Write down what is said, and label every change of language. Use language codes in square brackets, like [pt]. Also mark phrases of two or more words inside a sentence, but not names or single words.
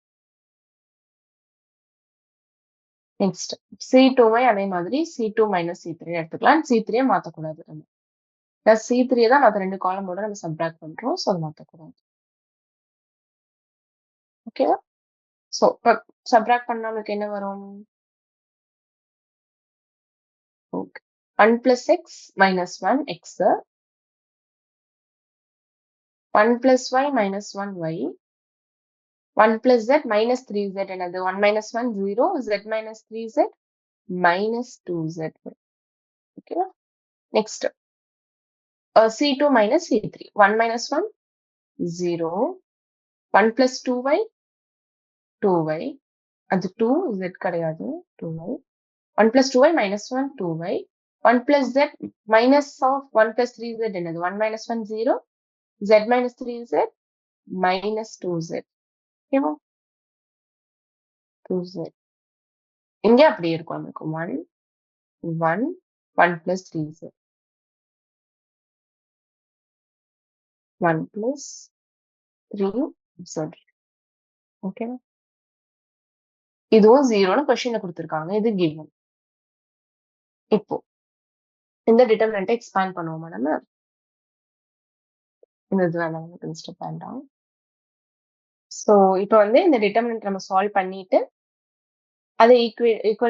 [ta] நெக்ஸ்ட் C2 அதே மாதிரி C2 மைனஸ் C3 எடுத்துக்கலாம் C3 மாத்தக்கூடாது நம்ம C3 தான் மற்ற ரெண்டு காலமோட நம்ம சப்ட்ராக்ட் பண்றோம் ஸோ அதை மாத்தக்கூடாது ஓகேவா ஸோ இப்போ சப்ட்ராக்ட் பண்ணா நமக்கு என்ன வரும் ஓகே [en] 1 plus x minus 1 x 1 plus y minus 1 y 1 plus z minus 3z என்னது 1 minus 1 0 z minus 3z minus 2z ஓகேவா நெக்ஸ்ட் C2 minus C3 1 minus 1 0 1 plus 2y 2y அது 2 z கிடையாது 2y 1 plus 2y minus 1 2y 1 plus z minus of 1 plus 3z என்னது 1 minus 1 0 z minus 3z minus 2z ஓகேவா [ta] 2z இங்க அப்படியே இருக்கும் நமக்கு 1 1 1 plus 3z 1 plus 3z ஓகேவா இதுவும் 0ன்னு கொஸ்டின்ல கொடுத்திருக்காங்க இது given இப்போ இந்த [en] determinantஐ expand [ta] பண்ணுவோமா நம்ம இந்த இது வேணாம் கன்சிடர் வேண்டாம் ஸோ இப்போ வந்து இந்த டிட்டர்மினன்ட் நம்ம சால்வ் பண்ணிட்டு அதை ஈக்குவல்